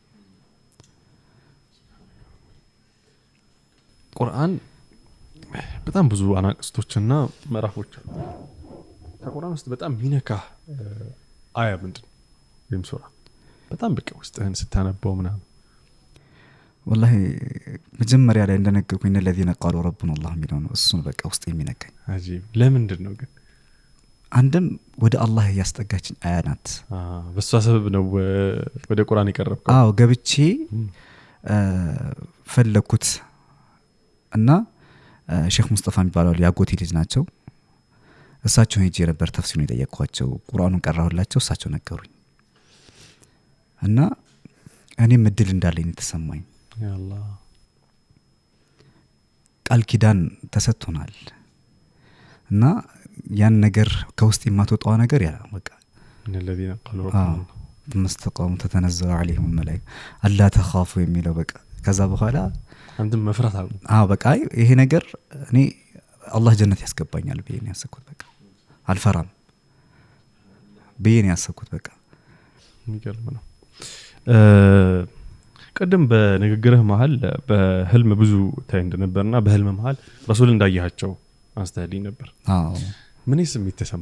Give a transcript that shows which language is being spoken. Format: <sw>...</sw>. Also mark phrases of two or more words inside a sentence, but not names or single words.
<am>ቁርአን። በጣም ብዙ አናቅስቶችና ምዕራፎች አሉ። ከቁርአን ውስጥ በጣም ቢነካ አያ ምንድን ወይም ሱራ በጣም በቃ ውስጥህን ስታነበው ምናምን? ወላሂ መጀመሪያ ላይ እንደነገርኩኝ</am> <ar>الذين قالوا ربنا الله</ar> <am>የሚለው ነው። እሱን በቃ ውስጥ የሚነካኝ አጂብ። ለምንድን ነው ግን? አንድም ወደ አላህ ያስጠጋችኝ አያ ናት። በሷ ሰበብ ነው ወደ ቁርአን የቀረብከው? አዎ ገብቼ ፈለኩት እና ሼክ ሙስጠፋ የሚባለው ያጎቴ ልጅ ናቸው። እሳቸው ሄጄ ነበር ተፍሲሩን የጠየቅኳቸው። ቁርአኑን ቀራሁላቸው፣ እሳቸው ነገሩኝ እና እኔም እድል እንዳለኝ ተሰማኝ።</am> <ar>يا الله</ar> <am>ቃል ኪዳን ተሰጥቶናል እና ያን ነገር ከውስጥ የማትወጣው ነገር ያ በቃ</am> <ar>الذين قالوا ربنا مستقام تتنزل عليهم الملائكة الا تخافوا</ar> <am>የሚለው በቃ ከዛ በኋላ አንተም መፍራት አሉ። በቃ ይሄ ነገር እኔ አላህ ጀነት ያስገባኛል ብዬ ነው ያሰብኩት። በቃ አልፈራም ብዬ ነው ያሰብኩት። በቃ የሚገርም ነው። ቀደም በንግግርህ መሃል በህልም ብዙ ታይ እንደነበርና በህልም መሃል ረሱል እንዳያቸው አንስተህልኝ ነበር። ምን ስሜት ተሰማ?</am>